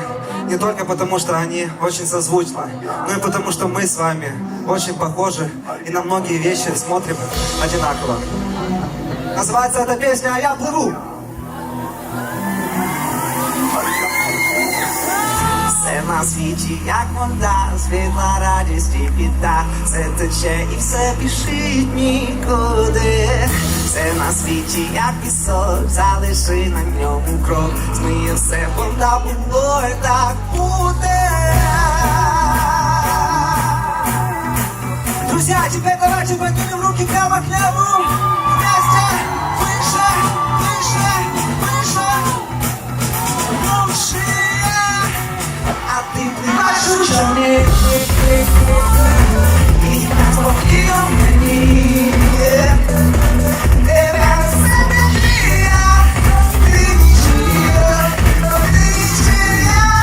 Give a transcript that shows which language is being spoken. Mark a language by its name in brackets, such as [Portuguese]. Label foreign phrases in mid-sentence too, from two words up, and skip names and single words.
[Russian] Не только потому, что они очень созвучны, но и потому, что мы с вами очень похожи и на многие вещи смотрим одинаково. Называется эта песня «А я плыву». [Ukrainian] Все на світі, як вода, світла, радість і біда, все тече і все біжить нікуди. Все на світі, як пісок, залиши на ньому крок, змиє все, вода було і так буде. [Russian] Друзья, теперь давайте поднимем руки прямо к небу. Вместе, выше, выше, выше, выше. [Ukrainian] А ти пливеш у човні, і так спокійно мені. Тебе несе течія, ти нічия, ти нічия.